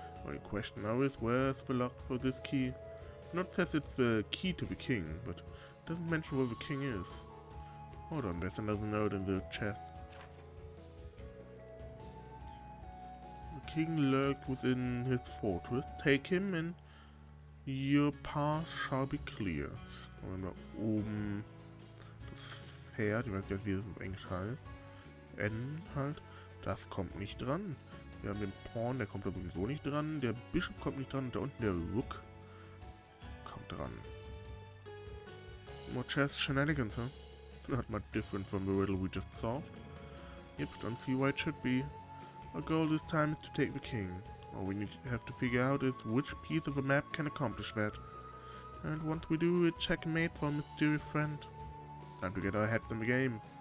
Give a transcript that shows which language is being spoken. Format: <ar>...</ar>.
<en>Only question now is where's the lock for this key? Not says it's the key to the king, but doesn't mention where the king is. Hold on, there's another note in the chest. The king lurked within his fortress. Take him and your path shall be clear.</en> <de>Und da oben das Pferd, ich weiß gar nicht, wie es auf Englisch heißt. N halt, das kommt nicht dran. Wir haben den Pawn, der kommt da sowieso nicht dran. Der Bishop kommt nicht dran. Und da unten der Rook kommt dran.</de> <en>More chess shenanigans, huh? Not much different from the riddle we just solved. Yep, don't see why it should be. Our goal this time is to take the king. All we have to figure out is which piece of the map can accomplish that. And once we do, it's checkmate for a mysterious friend. Time to get our heads in the game.</en>